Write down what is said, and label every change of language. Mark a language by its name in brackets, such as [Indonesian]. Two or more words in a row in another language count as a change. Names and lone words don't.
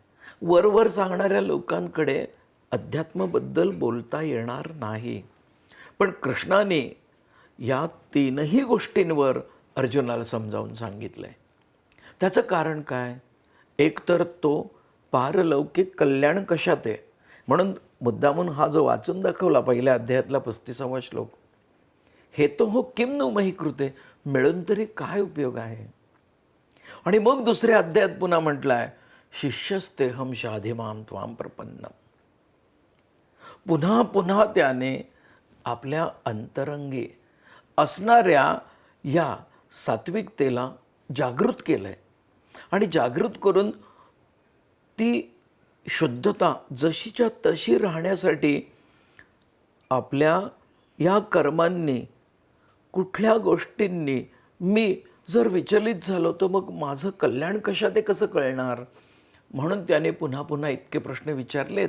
[Marathi] वरवर सांगणाऱ्या लोकांकडे अध्यात्माबद्दल बोलता येणार नाही, पण कृष्णाने या तीनही गोष्टींवर अर्जुनाला समजावून सांगितलं आहे. त्याचं कारण काय, एक तर तो पारलौकिक कल्याण कशात आहे, म्हणून मुद्दामून हा जो वाचून दाखवला पहिल्या अध्यायातला 35वा श्लोक, [Sanskrit] हे तो हो किम नु मही कृते, [Marathi] मिळून तरी काय उपयोग आहे. आणि मग दुसऱ्या अध्यायात पुन्हा म्हटलंय [Sanskrit] शिष्यस्तेहम शाधिमाम त्वाम प्रपन्नम. [Marathi] पुन्हा पुन्हा त्याने आपल्या अंतरंगी असणाऱ्या या सात्विकतेला जागृत केलंय आणि जागृत करून ती शुद्धता जशीच्या तशी राहण्यासाठी आपल्या या कर्मांनी, कुठल्या गोष्टींनी मी जर विचलित झालो तर मग माझं कल्याण कशात आहे कसं कळणार, म्हणून त्याने पुन्हा पुन्हा इतके प्रश्न विचारलेत.